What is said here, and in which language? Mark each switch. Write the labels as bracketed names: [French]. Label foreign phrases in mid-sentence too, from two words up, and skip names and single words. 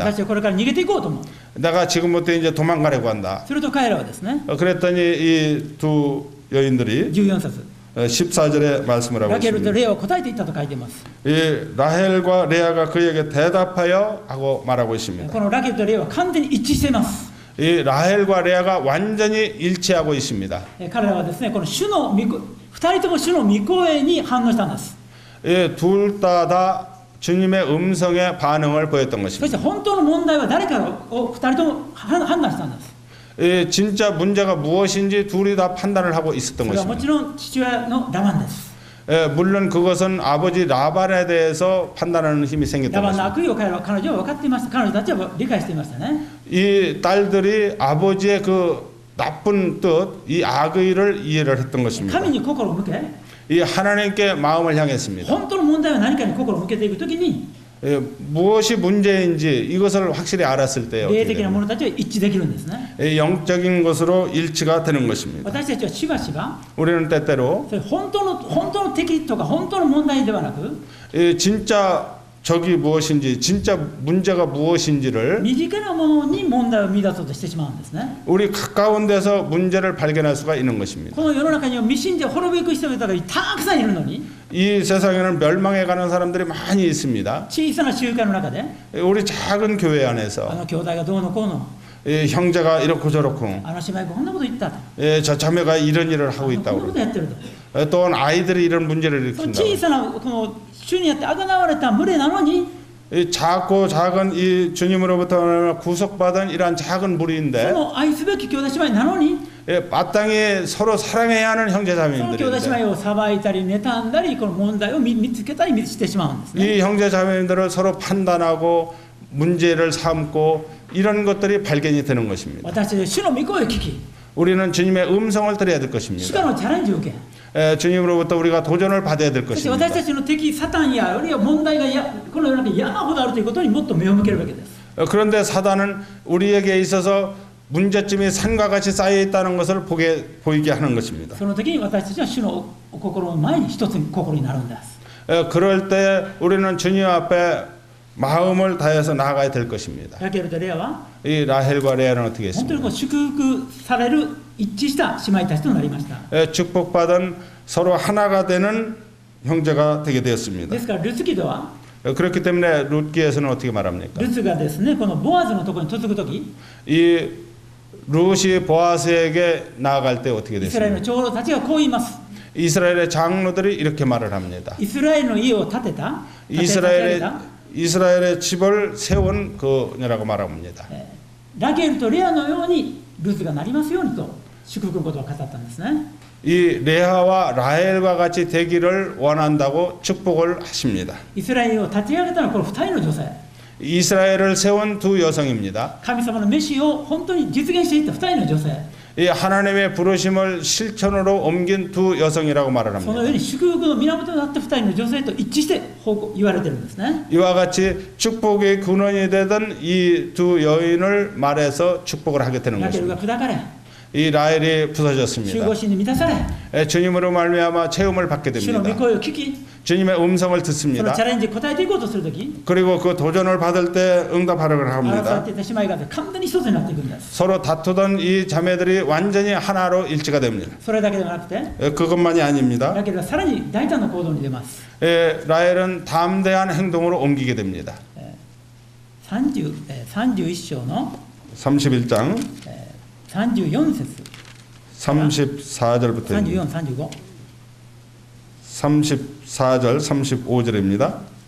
[Japanese] 私はこれから逃げていこうと思う。 [Korean] 내가 지금부터 이제 도망가려고 한다. [Japanese] すると彼らはですね、 [Korean] 그랬더니 이 두 여인들이 [Japanese] 14節 [Korean] 14절에 말씀을 하고 [Japanese] ラケルと [Korean] 있습니다. [Japanese] レアを答えていったと書いています。 [Korean] 이 라헬과 레아가 그에게 대답하여 하고 말하고 있습니다. [Japanese] このラケルとレアは完全に一致しています。 [Korean] 이 라헬과 레아가 완전히 일치하고 있습니다. [Japanese] 彼らはですね、この主の御声、二人とも主の御声に反応したんです。 [Korean] 둘 다 주님의 음성에 반응을 보였던 [Japanese] そし [Korean] 것입니다. [Japanese] て本当の問題は誰かを二人とも判断したんです。 [Korean] 진짜 문제가 무엇인지 둘이 다 판단을 하고 있었던 [Japanese] それはもち [Korean] 것입니다. [Japanese] ろん父親のラバンです。 [Korean] 물론 그것은 아버지 라반에 대해서 판단하는 힘이 [Japanese] ラ [Korean] 생겼던 [Japanese] バンの [Korean] 것입니다. [Japanese] 悪意を彼女は分かっていました。彼女たちは理解していましたね。 [Korean] 이 딸들이 아버지의 그 나쁜 뜻, 이 악의를 이해를 했던 것입니다. [Japanese] 神に心を向け、 [Korean] 이 하나님께 마음을 향했습니다. [Japanese] 本当の問題は何かに心を向けていくときに、 [Korean] 무엇이 문제인지 이것을 확실히 알았을 때 [Japanese] 霊的な者たちは一致できるんですね。 [Korean] 영적인 것으로 일치가 되는 것입니다. [Japanese] 私たちはしばしば、 [Korean] 우리는 때때로 [Japanese] それ本当の敵とか本当の問題ではなく、 [Korean] 진짜 적이 무엇인지, 진짜 문제가 무엇인지를 [Japanese] 身近なものに問題を見出そうとしてしまうんですね。 [Korean] 우리 가까운 데서 문제를 발견할 수가 있는 것입니다. [Japanese] この世の中には未信者滅び行く人々がたくさんいるのに、 [Korean] 이 세상에는 멸망해 가는 사람들이 많이 있습니다. [Japanese] 小さな集会の中で [Korean] 우리 작은 교회 [Japanese] あ [Korean] 안에서 [Japanese] の兄弟がどうのこうの、 [Korean] 형제가 이렇고 저렇고 [Japanese] あの姉妹がこんなこと言ったと、 [Korean] 저 자매가 이런 일을 [Japanese] あ [Korean] 하고 [Japanese] のこんな [Korean] 있다고 [Japanese] ことやってると、 [Korean] 또한 아이들이 이런 문제를 [Japanese] その [Korean] 일으킨다고 [Japanese] 小さなこの主にあってあがなわれた群れなのに、 [Korean] 이 작고 작은 이 주님으로부터 구속받은 이러한 작은 [Japanese] そ [Korean] 무리인데 [Japanese] の愛すべき兄弟姉妹なのに、 [Korean] 마땅히 서로 사랑해야 하는 [Japanese] その兄弟姉 [Korean] 형제자매인들인데 [Japanese] 妹を裁いたり妬んだり、この問題を見つけたりしてしまうんですね。 [Korean] 이 형제자매들을 서로 판단하고 문제를 삼고 이런 것들이 발견이 되는 것입니다. [Japanese] 私たちは主の御声を聞き、 [Korean] 우리는 주님의 음성을 들어야 될 [Japanese] 主 [Korean] 것입니다. [Japanese] からのチャレンジを受け、 [Korean] 주님으로부터 우리가 도전을 받아야 될 [Japanese] そして [Korean] 것입니다. [Japanese] 私たちの敵サタンやあるいは問題がこの世の中に山ほどあるということにもっと目を向けるわけです。 [Korean] 그런데 사단은 우리에게 있어서 문제점이 산과 같이 쌓여 있다는 것을 보이게 하는 것입니다. [Japanese] その時に私たちは主のお心の前に一つ心になるんです。 [Korean] 그럴 때 우리는 주님 앞에 마음을 다해서 나아가야 될 것입니다. [Japanese] ラケルとレアは [Korean] 이 라헬과 레아는 어떻게 [Japanese] 本当に [Korean] 했습니까? [Japanese] こう祝福される一致した姉妹たちとなりました。 [Korean] 축복받은 서로 하나가 되는 형제가 되게 되었습니다. [Japanese] ですからルツキドは [Korean] 그렇기 때문에 룻기에서는 어떻게 말합니까? [Japanese] ルツがですねこのボアズのところに嫁ぐ時 [Korean] 이 룻이 보아스에게 나아갈 때 어떻게 [Japanese] イスラエルの [Korean] 됐습니까? [Japanese] 長老たちがこう言います [Korean] 이스라엘의 장로들이 이렇게 말을 합니다. [Japanese] イスラエルの家を建てた立て上げた [Korean] 이스라엘의 집을 세운 그녀라고 말합니다. [Japanese] ラケルとレアのようにルツがなりますようにと祝福のことを語ったんですね [Korean] 이 레아와 라헬과 같이 되기를 원한다고 축복을 하십니다. [Japanese] イスラエルを立て上げたのはこの2人の女性 [Korean] 이스라엘을 세운 두 여성입니다. [Japanese] 神様の召しを本当に実現していった2人の女性 [Korean] 이 하나님의 부르심을 실천으로 옮긴 두 여성이라고 말을 [Japanese] そのよう [Korean] 합니다. [Japanese] に祝福の源となった2人の女性と一致して言われてるんですね [Korean] 이와 같이 축복의 근원이 되던 이 두 여인을 말해서 축복을 하게 되는 [Japanese] ラケルが [Korean] 것입니다. [Japanese] 砕かれ [Korean] 이 라헬이 [Japanese] 集 [Korean] 부서졌습니다. [Japanese] 合心に満たされ [Korean] 주님으로 말미암아 체험을 받게 [Japanese] 主の御 [Korean] 됩니다. [Japanese] 声を聞き [Korean] 주님의 음성을 [Japanese] その [Korean] 듣습니다. [Japanese] チャレンジに応えていこうとするとき [Korean] 그리고 그 도전을 받을 때 응답하려고 [Japanese] 争っ [Korean] 합니다. [Japanese] ていた姉妹が完全に一つになっていくんです [Korean] 서로 다투던 이 자매들이 완전히 하나로 일치가 됩니다. [Japanese] それだけではなくて [Korean] 그것만이 아닙니다. [Japanese] ラケルはさらに大胆な行動に出ます [Korean] 라헬은 담대한 행동으로 옮기게 됩니다. [Japanese] 31 章の [Korean] 31장 [Japanese] 34節 [Korean] 34절부터 [Japanese] 34、35 [Korean] 34절 35절입니다.